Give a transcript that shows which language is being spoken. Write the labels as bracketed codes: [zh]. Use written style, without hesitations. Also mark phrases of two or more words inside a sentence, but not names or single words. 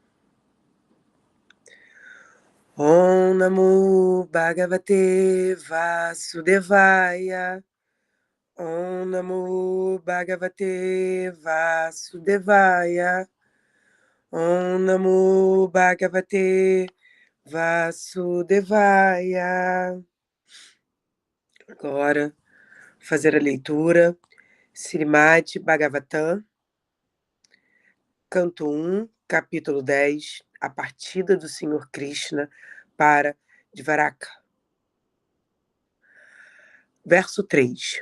[sa] Om Namo Bhagavate Vasudevaya. Om Namo Bhagavate Vasudevaya. Om Namo Bhagavate Vasudevaya. [pt] Agora, fazer a leitura. Srimad Bhagavatam, Canto 1, capítulo 10, a partida do Senhor Krishna para Dvaraka. Verso 3.